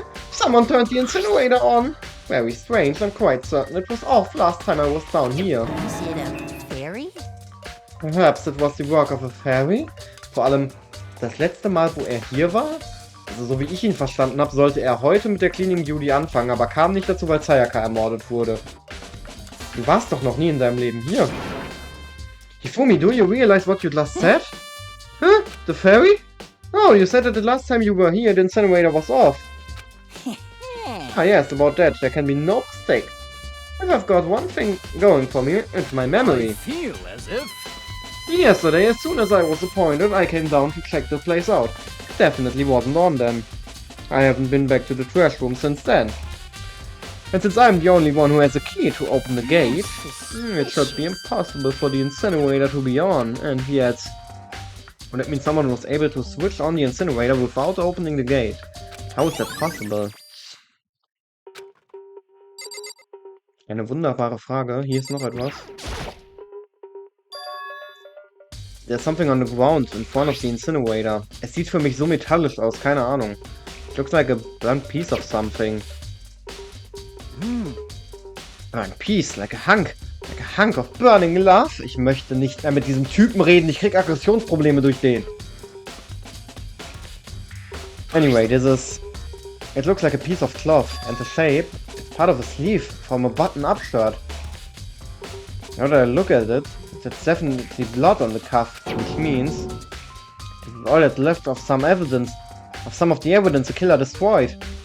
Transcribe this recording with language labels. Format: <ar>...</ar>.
<en>Someone turned the incinerator on. Very strange, I'm quite certain it was off last time I was down here. Is it a fairy? Perhaps it was the work of a fairy?</en> <de>Vor allem, das letzte Mal, wo er hier war? Also so wie ich ihn verstanden habe, sollte er heute mit der Cleaning Duty anfangen, aber kam nicht dazu, weil Sayaka ermordet wurde. Du warst doch noch nie in deinem Leben hier.</de> <en>Hifumi, do you realize what you just said? Huh? The fairy? Oh, you said that the last time you were here, the incinerator was off. Ah yes, about that, there can be no mistake. And I've got one thing going for me, it's my memory. I feel as if... Yesterday, as soon as I was appointed, I came down to check the place out. It definitely wasn't on then. I haven't been back to the trash room since then. And since I'm the only one who has a key to open the gate, it should be impossible for the incinerator to be on, and yet... Well, that means someone was able to switch on the incinerator without opening the gate. How is that possible?</en> <de>Eine wunderbare Frage. Hier ist noch etwas.</de> <en>There's something on the ground in front of the incinerator.</en> <de>Es sieht für mich so metallisch aus, keine Ahnung.</de> <en>It looks like a burnt piece of something. Burnt piece, like a hunk. Like a hunk of burning love.</en> <de>Ich möchte nicht mehr mit diesem Typen reden. Ich krieg Aggressionsprobleme durch den.</de> <en>Anyway, this is... It looks like a piece of cloth, and the shape is part of a sleeve from a button-up shirt. Now that I look at it, there's definitely blood on the cuff, which means it's all that's left of some evidence, of some of the evidence the killer destroyed.</en>